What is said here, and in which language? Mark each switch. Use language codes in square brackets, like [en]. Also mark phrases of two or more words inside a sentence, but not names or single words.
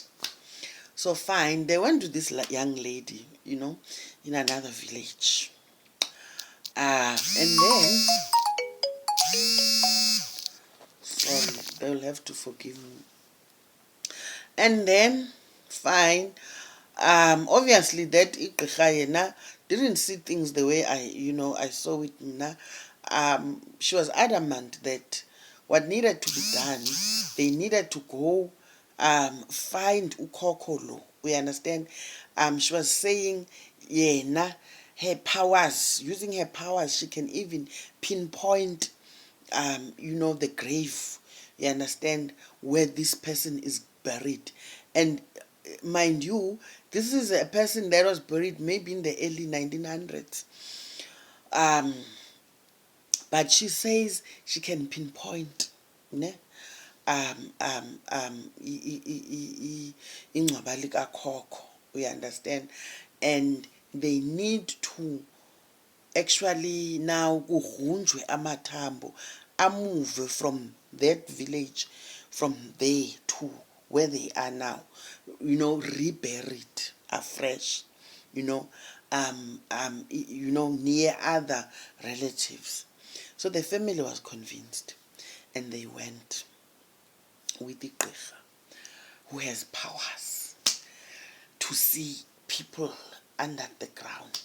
[en] So fine, they went to this young lady in another village, and then, sorry, they'll have to forgive me. And then, fine, obviously that [xh] igqirha yena [en] didn't see things the way I saw it now. She was adamant that what needed to be done, they needed to go find [xh] ukhokho lo. [en] We understand. She was saying yena, her powers, using her powers, she can even pinpoint the grave, you understand, where this person is buried. And mind you, this is a person that was buried maybe in the early 1900s. But she says she can pinpoint, ne? [xh] Ingcwaba likakhokho, [en] we understand. And they need to actually now [xh] kugrunjwe amathambo amove [en] from that village, from there to where they are now, reburied afresh, near other relatives. So the family was convinced, and they went with the Gqirha, who has powers to see people under the ground.